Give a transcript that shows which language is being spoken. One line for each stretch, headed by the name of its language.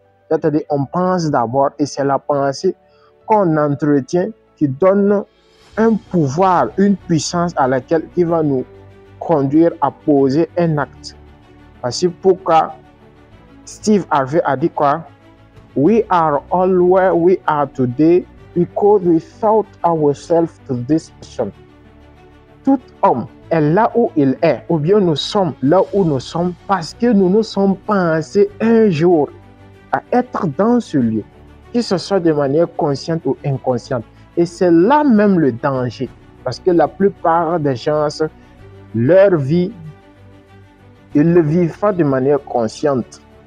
French: C'est-à-dire on pense d'abord et c'est la pensée qu'on entretient qui donne un pouvoir, une puissance à laquelle qui va nous conduire à poser un acte. Voici pourquoi Steve Harvey a dit quoi?
English: We are all where we are today because we thought ourselves to this position.
French: Tout homme est là où il est, ou bien nous sommes là où nous sommes parce que nous nous sommes pensés un jour à être dans ce lieu, que ce soit de manière consciente ou inconsciente. Et c'est là même le danger, parce que la plupart des gens, leur vie, ils ne le vivent pas de manière consciente.